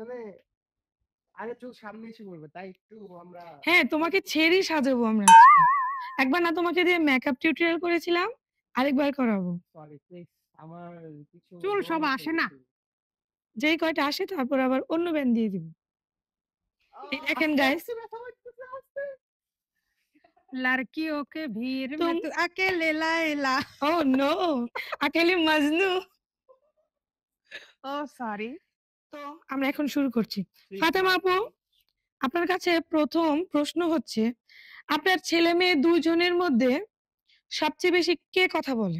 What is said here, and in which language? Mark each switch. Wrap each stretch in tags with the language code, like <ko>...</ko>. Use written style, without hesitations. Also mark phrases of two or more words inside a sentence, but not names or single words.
<bn>মানে আগে চুল সামনে এসে করবে তাই একটু আমরা হ্যাঁ তোমাকে ছেড়েই সাজাবো আমরা আজকে। একবার না তোমাকে দিয়ে</bn> <en>makeup tutorial</en> <bn>করেছিলাম আরেকবার করাবো</bn> <en>sorry please</en> <bn>আমার কিছু চুল সব আসে না। যেই কয়টা আসে তারপর আবার অন্য ব্যান্ড দিয়ে দিব এই দেখেন গাইস</bn> <hi>लड़कियों के भीड़ में तुम- तू अकेले लाएला</hi> <en>oh no</en> <hi>अकेली मजनू</hi> <bn>ও সরি তো আমরা এখন শুরু করছি ফাতেমা আপু আপনার কাছে প্রথম প্রশ্ন হচ্ছে আপনার ছেলে মেয়ে দুজনের মধ্যে সবচেয়ে বেশি কে কথা বলে</bn>